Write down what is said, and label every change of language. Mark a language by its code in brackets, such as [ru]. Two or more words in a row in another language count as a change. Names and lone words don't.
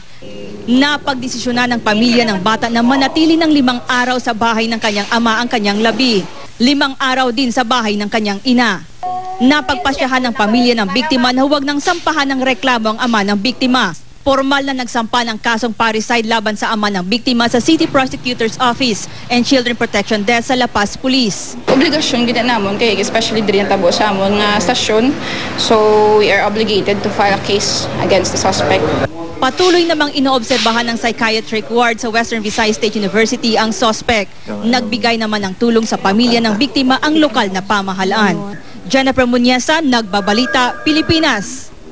[tl] Napagdesisyonan ng pamilya ng bata na manatili ng 5 araw sa bahay ng kanyang ama ang kanyang labi. 5 araw din sa bahay ng kanyang ina. Napagpasyahan ng pamilya ng biktima na huwag nang sampahan ng reklamo ang ama ng biktima. Formal na nagsampa ng kasong parricide laban sa ama ng biktima sa City Prosecutor's Office and Children Protection Desk sa La Paz Police. [hil] Obligasyon gina namon kay especially diri tabo sa amon nga stasyon. [en] So we are obligated to file a case against the suspect. [tl] Patuloy namang inoobserbahan ng psychiatric ward sa Western Visayas State University ang suspect. Nagbigay naman ng tulong sa pamilya ng biktima ang lokal na pamahalaan. Jennifer Muniesa, Nagbabalita, Pilipinas.